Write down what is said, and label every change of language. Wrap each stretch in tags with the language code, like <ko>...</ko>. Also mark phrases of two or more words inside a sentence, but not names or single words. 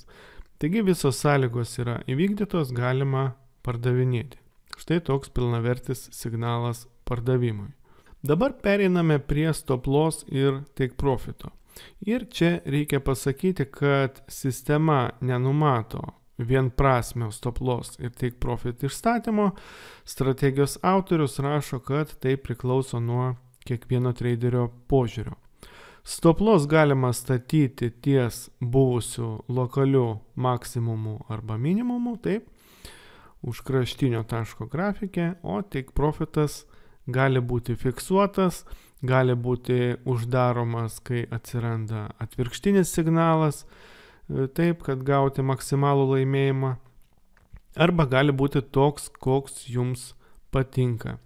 <lt>Taigi visos sąlygos yra įvykdytos, galima pardavinėti. Štai toks pilnavertis signalas pardavimui. Dabar pereiname prie</lt> <en>stop loss</en> <lt>ir</lt> <en>take profito.</en> <lt>Ir čia reikia pasakyti, kad sistema nenumato vienprasmio</lt> <en>stop loss</en> <lt>ir</lt> <en>take profit</en> <lt>išstatymo. Strategijos autorius rašo, kad tai priklauso nuo kiekvieno traderio požiūrio.</lt> <en>Stop loss</en> <lt>galima statyti ties buvusių lokalių maksimumų arba minimumų, taip, už kraštinio taško grafikė, o</lt> <en>take profitas</en> <lt>gali būti fiksuotas, gali būti uždaromas, kai atsiranda atvirkštinis signalas, taip, kad gauti maksimalų laimėjimą, arba gali būti toks, koks jums patinka.</lt>